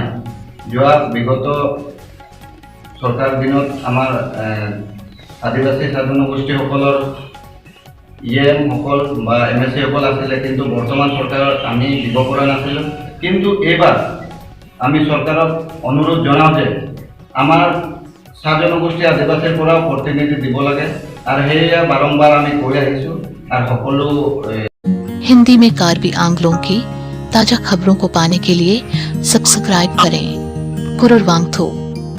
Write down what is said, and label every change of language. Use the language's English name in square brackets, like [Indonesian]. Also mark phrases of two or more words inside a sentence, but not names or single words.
[Assamese] যোৱা বিগত চৰকাৰ দিনত আমাৰ আদিবাসী জনগোষ্ঠীসকলৰ EM-সকল বা MSC-সকল আছিলে, কিন্তু বৰ্তমান চৰকাৰত আমি দিব পৰা নাছিলোঁ। কিন্তু এইবাৰ আমি চৰকাৰক অনুৰোধ জনাওঁ যে আমাৰ চাহ জনগোষ্ঠী আদিবাসীৰ পৰাও প্ৰতিনিধি দিব লাগে, আৰু সেয়া বাৰম্বাৰ আমি কৈ আহিছোঁ। আৰু সকলো [Hindi] हिंदी में कार्बी आंगलों की ताज़ा खबरों को पाने के लिए सब्सक्राइब करें। [Karbi] कुरुर वांगथो।